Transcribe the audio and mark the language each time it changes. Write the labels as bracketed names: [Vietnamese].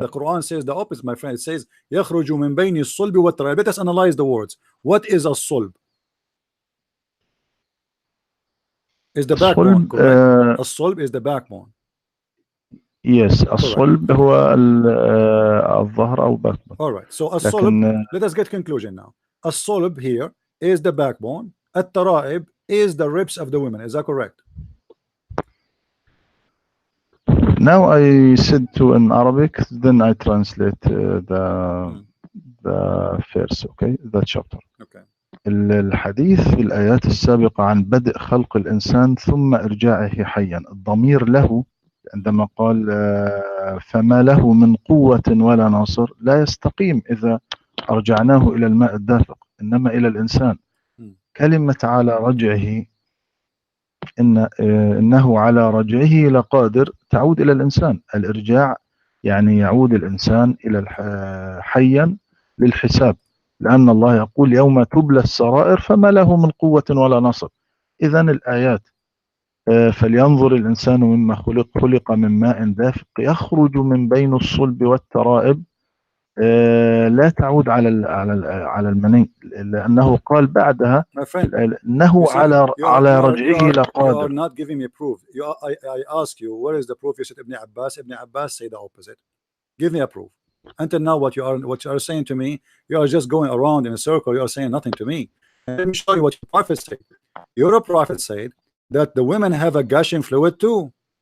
[English] The Quran says the opposite, my friend. It says [Arabic] يخرج من بين الصلب والترائب. [English] Let us analyze the words. What is a solb? Is the backbone, correct? A solb is the backbone. [Arabic] Yes, الصلب هو الظهر أو [English] backbone. All right. So a solb. Let us get conclusion now. A solb here is the backbone. الترائب is the ribs of the women. Is that correct? Now I said to in Arabic, then I translate the verse, okay, the chapter. Okay. [Arabic] الحديث في الآيات السابقة عن بدء خلق الإنسان ثم إرجاعه حيا، الضمير له عندما قال فما له من قوة ولا ناصر، لا يستقيم إذا أرجعناه إلى الماء الدافق، إنما إلى الإنسان. كلمة على رجعه، إنه على رجعه لقادر، تعود إلى الإنسان. الإرجاع يعني يعود الإنسان إلى حيا للحساب، لأن الله يقول يوم تبلى السرائر فما له من قوة ولا نصر. إذن الآيات فلينظر الإنسان مما خلق من ماء دافق يخرج من بين الصلب والترائب، لا تعود على المني، لأنه قال بعدها إنه على رجعه لقادر. [English] You are not giving me proof. I ask you, where is the proof? You said Ibn Abbas. Ibn Abbas say the opposite. Give me a proof. Until now, what you are saying to me, you are just going around in a circle. You are saying nothing to me. And let me show you what your prophet said. Your prophet said that the women have a gushing fluid too.